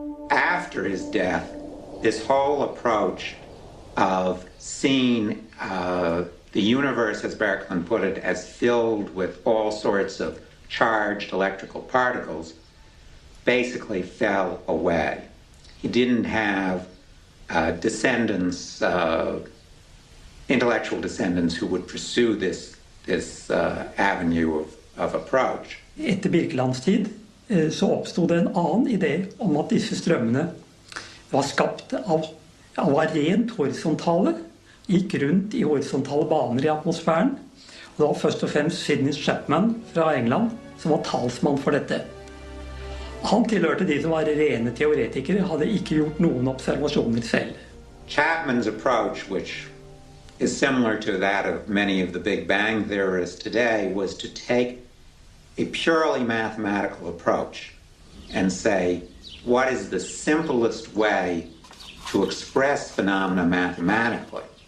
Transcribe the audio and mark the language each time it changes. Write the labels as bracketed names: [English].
[English] After his death, this whole approach of seeing the universe, as Birkeland put it, as filled with all sorts of charged electrical particles, basically fell away. He didn't have descendants, intellectual descendants who would pursue this avenue of approach. [Norwegian] Etter Birkelands tid så oppstod det en annen idé om at disse strømmene var skapt av rent horisontale, gikk rundt i horisontale baner i atmosfæren. Og det var først og fremst Sidney Chapman fra England som var talsmann for dette. Han tilhørte de som var rene teoretikere, hadde ikke gjort noen observasjoner selv. [English] Chapman's approach, which is similar to that of many of the Big Bang theorists today, was to take a purely mathematical approach and say, what is the simplest way to express phenomena mathematically?